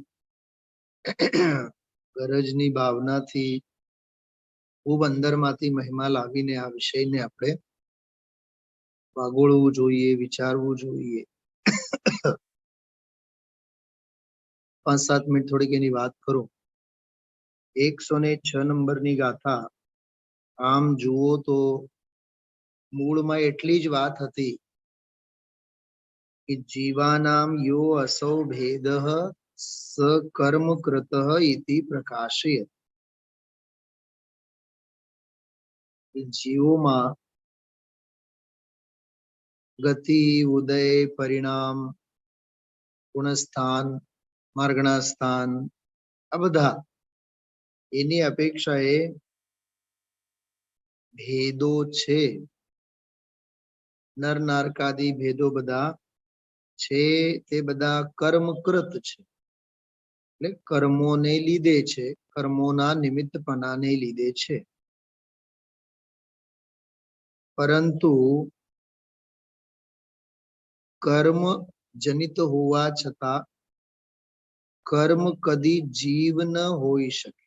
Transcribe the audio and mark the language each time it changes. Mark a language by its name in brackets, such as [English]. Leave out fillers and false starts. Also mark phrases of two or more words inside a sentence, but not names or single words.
[Gujarati] ગરજની ભાવનાથી ખૂબ અંદરમાંથી મહિમા લાવીને આ વિષયને આપણે વાગોળવું જોઈએ, વિચારવું જોઈએ। 5-7 મિનિટ થોડીક એની વાત કરું। 106 નંબરની ગાથા આમ જુઓ તો મૂળમાં એટલી જ વાત હતી कि [Sanskrit] जीवानाम यो असौ भेदः स कर्म कृतः इति प्रकाशयत्। [Hindi] जीवों में [Gujarati] ગતિ ઉદય પરિણામ ગુણસ્થાન માર્ગના સ્થાન આ બધા એની અપેક્ષાએ ભેદો છે, નર નારકાદી ભેદો બધા છે, તે બધા કર્મકૃત છે, એટલે કર્મોને લીધે છે, કર્મોના નિમિત્તપણાને લીધે છે. પરંતુ કર્મ જનિત હોવા છતાં કર્મ કદી જીવ ન હોઈ શકે.